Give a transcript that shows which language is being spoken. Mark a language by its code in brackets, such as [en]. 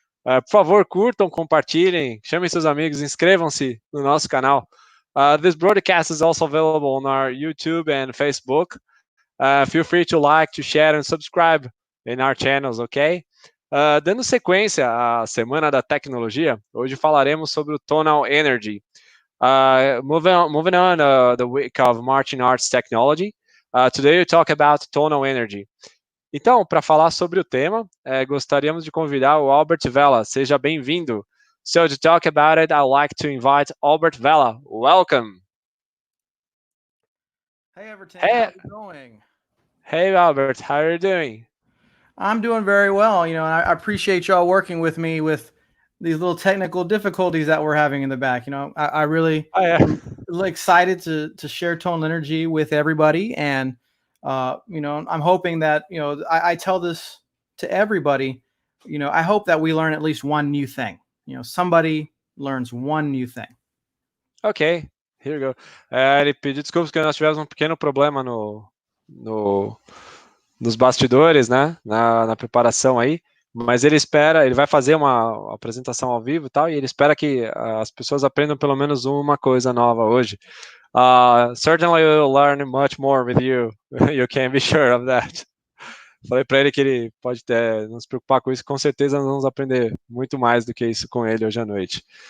[pt] Por favor, curtam, compartilhem, chamem seus amigos, inscrevam-se no nosso canal. [en] This broadcast is also available on our YouTube and Facebook. Feel free to like, to share and subscribe in our channels, ok? [pt] Dando sequência à Semana da Tecnologia, hoje falaremos sobre o Tonal Energy. [en] Moving on the week of Marching Arts Technology, today we talk about Tonal Energy. [pt] Então, para falar sobre o tema, gostaríamos de convidar o Albert Vela. Seja bem-vindo. [en] So, to talk about it, I'd like to invite Albert Vela. Welcome. Hey, Everton, how's it going? Hey, Albert, how are you doing? I'm doing very well. You know, I appreciate y'all working with me with these little technical difficulties that we're having in the back. You know, I really am excited to share Tonal Energy with everybody. And, you know, I'm hoping that, you know, I tell this to everybody, you know, I hope that we learn at least one new thing. You know, somebody learns one new thing. Ok, here we go. [pt] Ele pediu desculpas porque nós tivemos um pequeno problema nos bastidores, né, na preparação aí, mas ele vai fazer uma apresentação ao vivo e tal, e ele espera que as pessoas aprendam pelo menos uma coisa nova hoje. [en] Certainly we'll learn much more with you, you can be sure of that. [pt] Falei para ele que ele pode não se preocupar com isso, com certeza nós vamos aprender muito mais do que isso com ele hoje à noite.